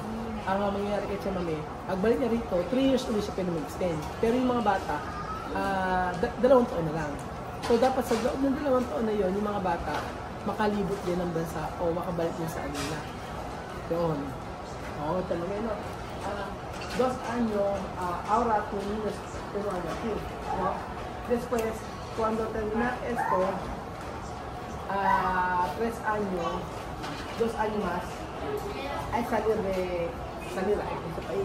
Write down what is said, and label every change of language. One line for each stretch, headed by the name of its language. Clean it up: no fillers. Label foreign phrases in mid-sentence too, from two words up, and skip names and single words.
Filipino: Ang mangyayari kay Chamame, pagbalik niya rito, 3 years ulit siya pwede mag-extend. Pero yung mga bata, 2 taon na lang. So dapat sa loob ng 2 taon na yun, yung mga bata, makalibot din ng bansa o makabalik din sa kanila. Yun. Oo, talaga yun.
Spanish: 2 años, ahora tú niños pero aquí, ¿no? Después, cuando termina esto, 3 años, 2 años más, hay salir a este país.